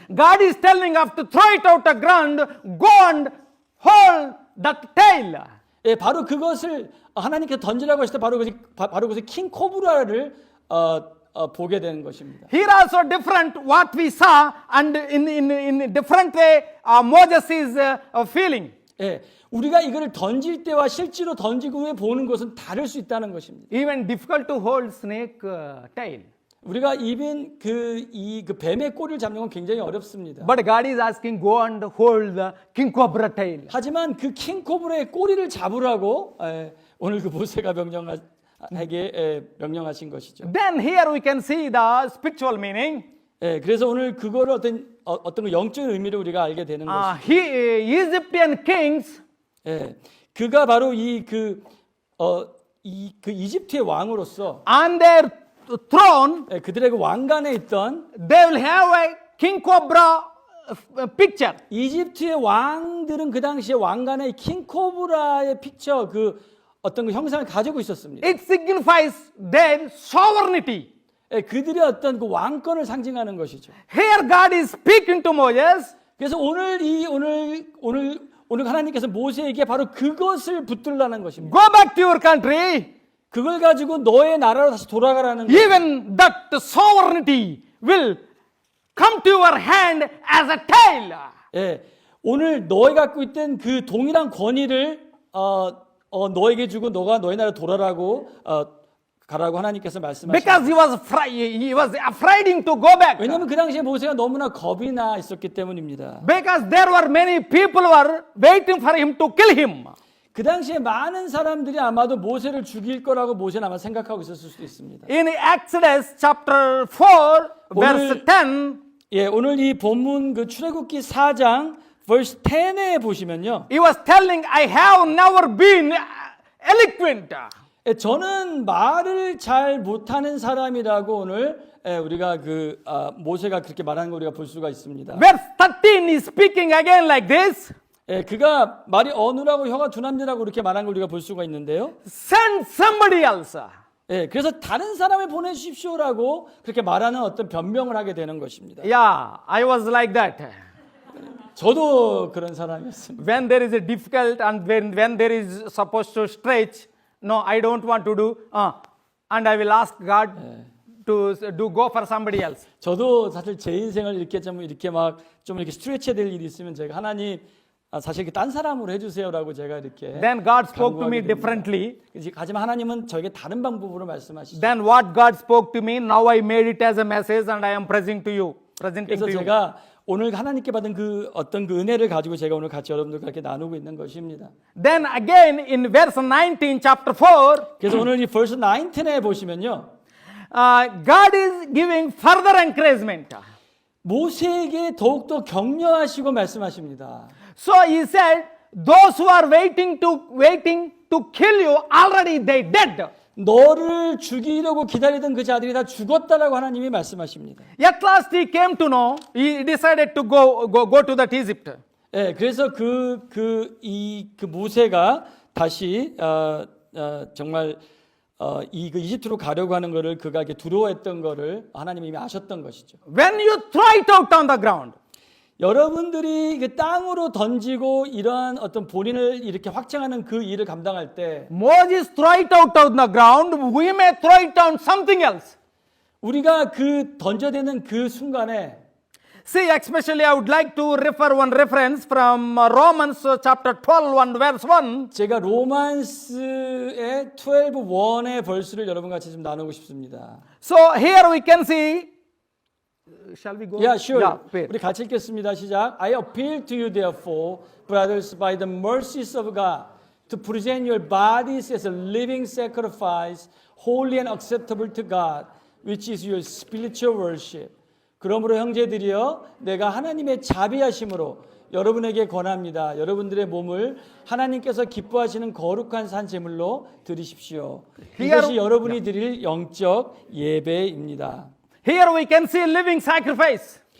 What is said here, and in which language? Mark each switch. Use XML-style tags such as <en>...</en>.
<en>God is telling us to throw it out the ground, go and hold that tail.</en> <ko>바로 그것을 하나님께서 던지라고 하실 때 바로 그것이 킹 코브라를 보게 되는 것입니다.</ko> <en>Here also different what we saw and in different way Moses is feeling.</en> <ko>우리가 이거를 던질 때와 실제로 던지고 후에 보는 것은 다를 수 있다는 것입니다.</ko> <en>Even difficult to hold snake tail.</en> <ko>우리가 이빈 그 뱀의 꼬리를 잡는 건 굉장히 어렵습니다.</ko> <en>But God is asking go and hold the king cobra tail.</en> <ko>하지만 그 킹 코브라의 꼬리를 잡으라고 오늘 그 모세가 명령하신 것이죠.</ko> <en>Then here we can see the spiritual meaning.</en> <ko>그래서 오늘 그거를 어떤 그 영적인 의미를 우리가 알게 되는 것이죠.</ko> <en>Egyptian kings.</en> <ko>그가 바로 이집트의 왕으로서</ko> <en>On their throne,</en> <ko>그들의 그 왕관에 있던</ko> <en>they will have a king cobra picture.</en> <ko>이집트의 왕들은 그 당시에 왕관에 킹코브라의 픽처 그 어떤 그 형상을 가지고 있었습니다.</ko> <en>It signifies their sovereignty.</en> <ko>예, 그들의 어떤 그 왕권을 상징하는 것이죠.</ko> <en>Here God is speaking to Moses.</en> <ko>그래서 오늘 하나님께서 모세에게 바로 그것을 붙들라는 것입니다.</ko> <en>Go back to your country.</en> <ko>그걸 가지고 너의 나라로 다시 돌아가라는 거예요.</ko> <en>Even that sovereignty will come to your hand as a tail.</en> <ko>예, 오늘 너희 갖고 있던 그 동일한 권위를 너에게 주고 너가 너희 나라 돌아라고 가라고 하나님께서 말씀하십니다.</ko> <en>Because he was afraid to go back.</en> <ko>왜냐하면 그 당시에 모세가 너무나 겁이 나 있었기 때문입니다.</ko> <en>Because there were many people were waiting for him to kill him.</en> <ko>그 당시에 많은 사람들이 아마도 모세를 죽일 거라고 모세는 아마 생각하고 있었을 수도 있습니다.</ko> <en>In Exodus chapter 4 verse 10,</en> <ko>예, 오늘 이 본문 그 출애굽기 4장 verse 10에 보시면요.</ko> <en>he was telling, I have never been eloquent.</en> <ko>예, 저는 말을 잘 못하는 사람이라고 오늘 우리가 모세가 그렇게 말하는 걸 우리가 볼 수가 있습니다.</ko> <en>Verse 13 is speaking again like this.</en> <ko>예, 그가 말이 어눌하고 혀가 둔합니다라고 이렇게 말한 걸 우리가 볼 수가 있는데요.</ko> <en>Send somebody else.</en> <ko>예, 그래서 다른 사람을 보내주십시오라고 그렇게 말하는 어떤 변명을 하게 되는 것입니다.</ko> <en>Yeah, I was like that.</en> <ko>저도 그런 사람이었습니다.</ko> <en>When there is a difficult and when there is supposed to stretch, no, I don't want to do, and I will ask God to go for somebody else.</en> <ko>저도 사실 제 인생을 이렇게 좀 이렇게 스트레치해야 될 일이 있으면 제가 하나님 사실 딴 사람으로 해주세요라고 제가 이렇게</ko> <en>Then God spoke to me</en> <ko>간구하게 됩니다.</ko> <en>differently.</en> <ko>하지만 하나님은 저에게 다른 방법으로 말씀하시죠.</ko> <en>Then what God spoke to me, now I made it as a message and I am presenting to you.</en> <ko>그래서 제가 오늘 하나님께 받은 그 어떤 그 은혜를 가지고 제가 오늘 같이 여러분들과 이렇게 나누고 있는 것입니다.</ko> <en>Then again in verse 19 chapter 4,</en> <ko>그래서 오늘 이 verse 19에 보시면요.</ko> <en>God is giving further encouragement.</en> <ko>모세에게 더욱더 격려하시고 말씀하십니다.</ko> <en>So he said, those who are waiting to kill you, already they dead.</en> <ko>너를 죽이려고 기다리던 그 자들이 다 죽었다라고 하나님이 말씀하십니다.</ko> <en>At last he came to know, he decided to go to that Egypt.</en> <ko>예, 그래서 그 모세가 다시 정말 그 이집트로 가려고 하는 것을 그가 이렇게 두려워했던 것을 하나님이 이미 아셨던 것이죠.</ko> <en>When you throw it out on the ground,</en> <ko>여러분들이 그 땅으로 던지고 이러한 어떤 본인을 이렇게 확장하는 그 일을 감당할 때</ko> <en>Moses throw it out on the ground, we may throw it on something else.</en> <ko>우리가 그 던져대는 그 순간에</ko> <en>See, especially I would like to refer one reference from Romans chapter 12 and verse 1.</en> <ko>제가 로만스의 12:1의 벌스를 여러분과 같이 좀 나누고 싶습니다.</ko> <en>So here we can see, shall we go? Yeah, sure. Yeah, wait.</en> <ko>우리 같이 읽겠습니다. 시작.</ko> <en>I appeal to you therefore, brothers, by the mercies of God, to present your bodies as a living sacrifice, holy and acceptable to God, which is your spiritual worship.</en> <ko>그러므로 형제들이여 내가 하나님의 자비하심으로 여러분에게 권합니다. 여러분들의 몸을 하나님께서 기뻐하시는 거룩한 산 제물로 드리십시오. 이것이 여러분이 드릴 영적 예배입니다.</ko> <en>Here we can see living sacrifice.</en>